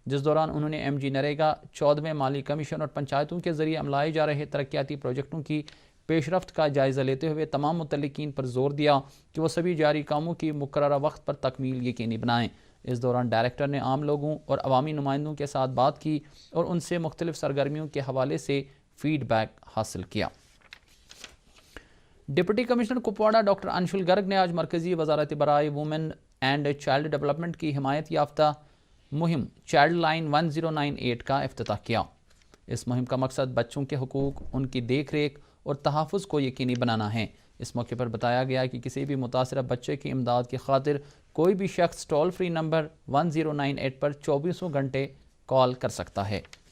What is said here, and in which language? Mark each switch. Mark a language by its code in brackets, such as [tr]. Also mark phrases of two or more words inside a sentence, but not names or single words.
[ur] جس دوران انہوں نے ایم جی نریگا 14ویں مالی کمیشن اور پنچایتوں کے ذریعے عملائے جا رہے ترقیاتی پروجیکٹوں کی پیش رفت کا جائزہ لیتے ہوئے تمام متعلقین پر زور دیا کہ وہ سبھی جاری کاموں کی مقررہ وقت پر تکمیل یقینی بنائیں۔ اس دوران ڈائریکٹر نے عام لوگوں اور عوامی نمائندوں کے ساتھ بات کی اور ان سے مختلف سرگرمیوں کے حوالے سے فیڈ بیک حاصل کیا۔ ڈپٹی کمشنر کپواڑہ ڈاکٹر انشل گرگ نے آج مرکزی وزارت برائے وومن اینڈ چائلڈ ڈیولپمنٹ کی حمایت یافتہ مہم چائلڈ لائن 1098 کا افتتاح کیا۔ اس مہم کا مقصد بچوں کے حقوق، ان کی دیکھ ریکھ اور تحفظ کو یقینی بنانا ہے۔ اس موقع پر بتایا گیا کہ کسی بھی متاثرہ بچے کی امداد کی خاطر کوئی بھی شخص [en] toll free [ur] نمبر 1098 پر 24 گھنٹے کال کر سکتا ہے۔